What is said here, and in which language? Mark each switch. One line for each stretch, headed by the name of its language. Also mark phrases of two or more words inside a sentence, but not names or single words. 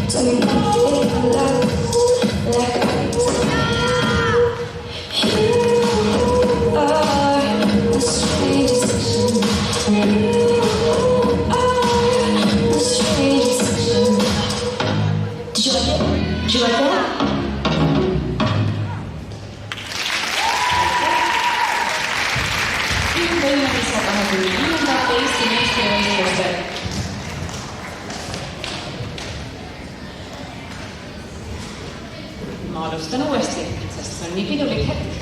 English: Tell me nothing I love, like I Did you like that?
Estonian: Võimlemise 25. Eesti meistrivõistlustel. Ma alustan uuesti, sest see on nii pidulik hetk.